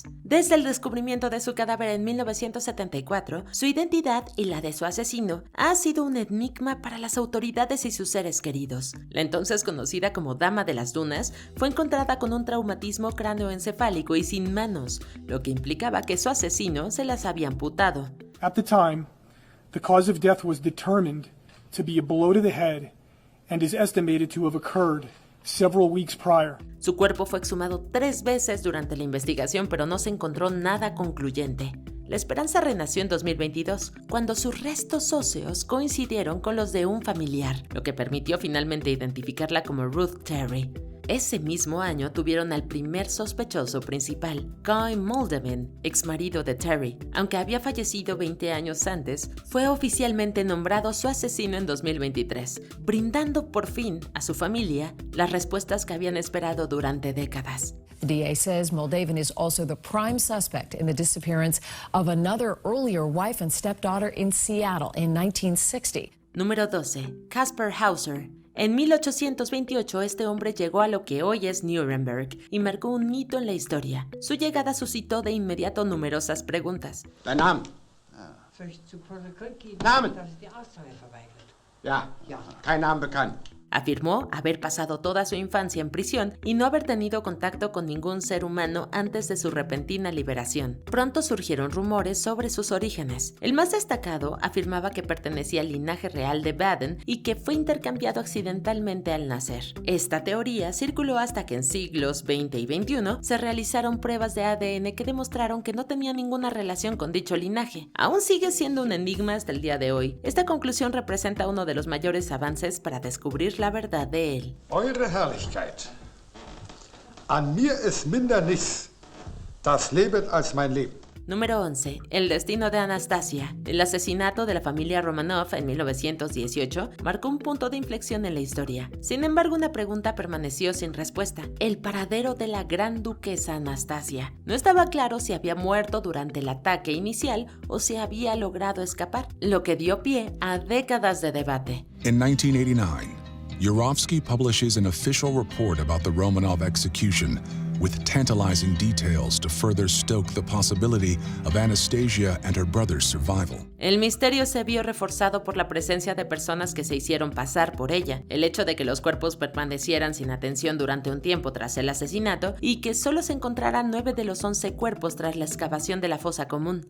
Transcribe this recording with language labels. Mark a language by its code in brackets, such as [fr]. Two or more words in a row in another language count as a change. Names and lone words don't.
[es] Desde el descubrimiento de su cadáver en 1974, su identidad y la de su asesino ha sido un enigma para las autoridades y sus seres queridos. La entonces conocida como Dama de las Dunas fue encontrada con un traumatismo cráneoencefálico y sin manos, lo que implicaba que su asesino se las había amputado. [en] At the time, the cause of death was determined to be a blow to the head and is estimated to have occurred several weeks prior. [es] Su cuerpo fue exhumado 3 veces durante la investigación, pero no se encontró nada concluyente. La esperanza renació en 2022, cuando sus restos óseos coincidieron con los de un familiar, lo que permitió finalmente identificarla como Ruth Terry. Ese mismo año tuvieron al primer sospechoso principal, Guy Moldovan, exmarido de Terry. Aunque había fallecido 20 años antes, fue oficialmente nombrado su asesino en 2023, brindando por fin a su familia las respuestas que habían esperado durante décadas. [en] The DA says Moldovan is also the prime suspect in the disappearance of another earlier wife and stepdaughter in Seattle in 1960. [es] Número 12. Caspar Hauser. En 1828, este hombre llegó a lo que hoy es Nuremberg y marcó un hito en la historia. Su llegada suscitó de inmediato numerosas preguntas. [de] Dein Name? Namen? Ja, kein Name bekannt. [es] Afirmó haber pasado toda su infancia en prisión y no haber tenido contacto con ningún ser humano antes de su repentina liberación. Pronto surgieron rumores sobre sus orígenes. El más destacado afirmaba que pertenecía al linaje real de Baden y que fue intercambiado accidentalmente al nacer. Esta teoría circuló hasta que en siglos XX y XXI se realizaron pruebas de ADN que demostraron que no tenía ninguna relación con dicho linaje. Aún sigue siendo un enigma hasta el día de hoy. Esta conclusión representa uno de los mayores avances para descubrir la verdad de él. [de] Eure Herrlichkeit, an mir ist minder nichts, das lebet als mein Leben. [es] Número 11. El destino de Anastasia. El asesinato de la familia Romanov en 1918 marcó un punto de inflexión en la historia. Sin embargo, una pregunta permaneció sin respuesta. El paradero de la gran duquesa Anastasia. No estaba claro si había muerto durante el ataque inicial o si había logrado escapar, lo que dio pie a décadas de debate. [en] In 1989, Yurovsky publishes an official report about the Romanov execution, with tantalizing details to further stoke the possibility of Anastasia and her brother's survival. [es] El misterio se vio reforzado por la presencia de personas que se hicieron pasar por ella, el hecho de que los cuerpos permanecieran sin atención durante un tiempo tras el asesinato y que solo se encontraran 9 de los 11 cuerpos tras la excavación de la fosa común.